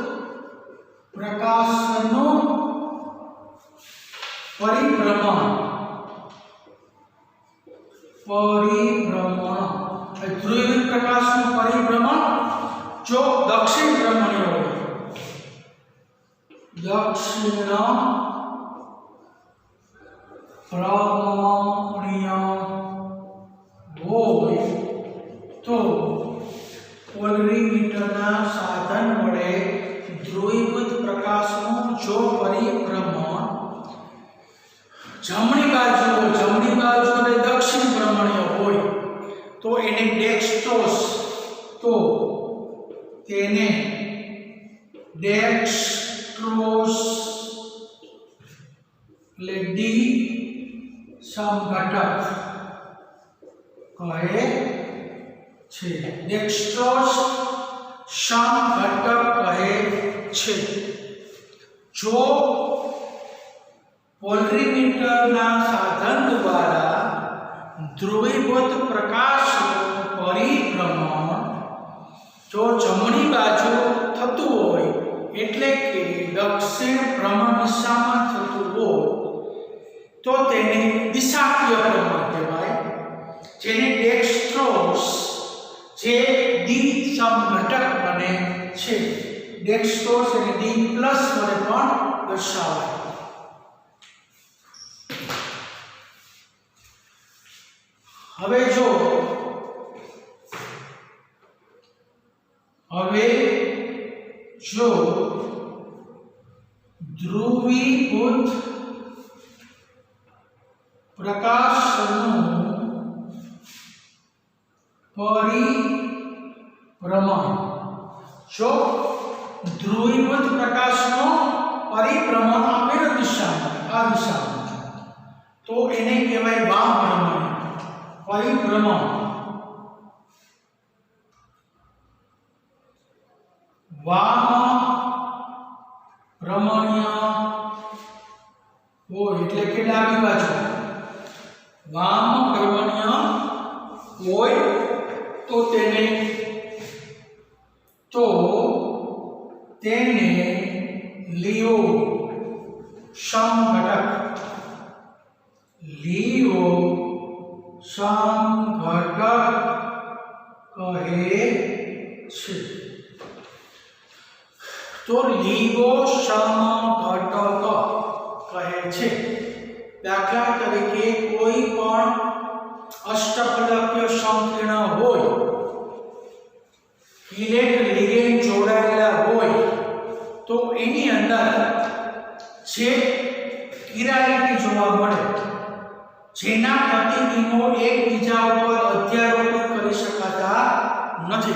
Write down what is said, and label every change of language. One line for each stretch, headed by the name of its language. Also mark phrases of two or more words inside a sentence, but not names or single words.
Gujarati: પ્રકાશનું પરિભ્રમણ ધ્રુવીભૂત પ્રકાશનું પરિભ્રમણ જો દક્ષિણ ભ્રમણીય હોય, દક્ષિણ ભ્રમણીય હોય તો પોલરીમીટરના સાધન વડે ધ્રુવીભૂત પ્રકાશનું જો પરિભ્રમણ જમણી બાજુ ને દક્ષિણ ભ્રમણીય હોય તો એને ડેક્સ્ટ્રોસ, તો તેને ડેક્સ્ટ્રોસ એટલે ડી સમઘટક કહે છે। ડેક્સ્ટ્રોસ સમઘટક કહે છે। જો પોલરીમીટરના સાધન દ્વારા ધ્રુવીભૂત પ્રકાશનું પરિભ્રમણ જો જમણી બાજુ થતું હોય એટલે કે દક્ષિણ ભ્રમણ દિશામાં થતું હોય તો તેને દિશાકીય ભ્રમણ કહેવાય, જેને ડેક્સ્ટ્રોસ જે ડી સમઘટક બને છે। ડેક્સ્ટ્રોસ એને ડી પ્લસ વડે પણ દર્શાવાય। હવે જો ધ્રુવીભૂત प्रकाशनु પરિભ્રમણ જો ધ્રુવીભૂત પ્રકાશનું પરિભ્રમણ આપેલ દિશા તો એને કહેવાય વામ ભ્રમણ પરિભ્રમણ। વામ ભ્રમણીય હો એટલે કે ડાબી બાજુ વામ ભ્રમણીય હોય તો તેને લિયો સમઘટક કહે છે। તો લિયો સમઘટક કહે છે। દાખલા તરીકે કોઈ પણ અષ્ટફલકીય સંકીર્ણ હોય,
English: elect ligand
Gujarati: જોડાયેલા હોય તો એની અંદર જે કિરાલિટી જોવા મળે જેના પ્રતિબિંબો એકબીજા ઉપર અધ્યારોપિત કરી શકાતા નથી।